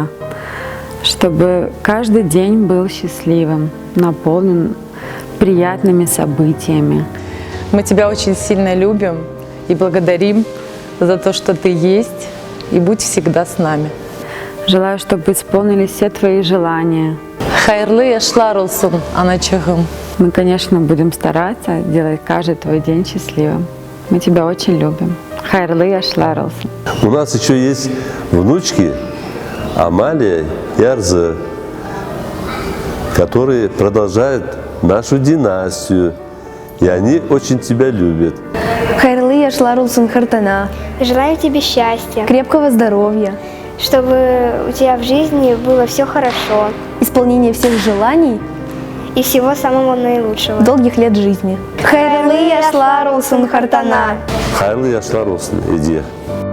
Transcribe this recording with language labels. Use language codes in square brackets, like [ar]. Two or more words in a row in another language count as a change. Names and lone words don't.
[ru] Чтобы каждый день был счастливым, наполнен приятными событиями. Мы тебя очень сильно любим и благодарим за то, что ты есть, и будь всегда с нами. Желаю, чтобы исполнились все твои желания. [crh] Хайрлы яшлар олсун, аначагым. [ru] Мы, конечно, будем стараться делать каждый твой день счастливым. Мы тебя очень любим. [crh] Хайрлы яшлар олсун. [ru] У нас еще есть внучки Амалия и Арзы, которые продолжают нашу династию, и они очень тебя любят. [crh] Хайрлы яшлар олсун хартана. [ru] Желаю тебе счастья, Крепкого здоровья, чтобы у тебя в жизни было все хорошо исполнения всех желаний, и всего самого наилучшего. долгих лет жизни. [crh] Хайрлы яшлар олсун хартана. Хайрлы яшлар олсун, иди.